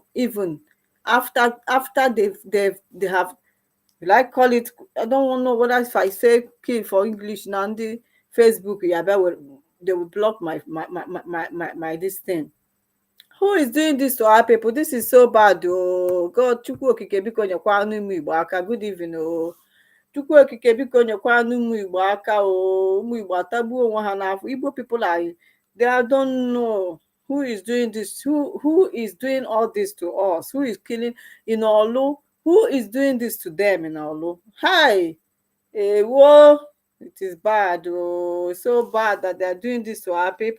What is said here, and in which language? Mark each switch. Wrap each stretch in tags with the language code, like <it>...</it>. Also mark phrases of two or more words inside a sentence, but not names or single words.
<en>Even after they have, will I call it, I don't know whether if I say kill for English now on the Facebook, yeah, they will block my this thing. Who is doing this to our people? This is so bad. Oh God,</en> <ig>Chukwu okike biko nyekwanụ ụmụ Igbo aka.</ig> <en>Good evening.</en> <ig>Oh Chukwu okike biko nyekwanụ ụmụ Igbo aka. Oh ụmụ Igbo atagbuo onwe ha n'afọ.</ig> <en>Igbo people are, they don't know who is doing this. Who is doing all this to us? Who is killing in Orlu? Who is doing this to them in Orlu? Hi. Whoa. It is bad. Oh, it's so bad that they are doing this to our people.</en>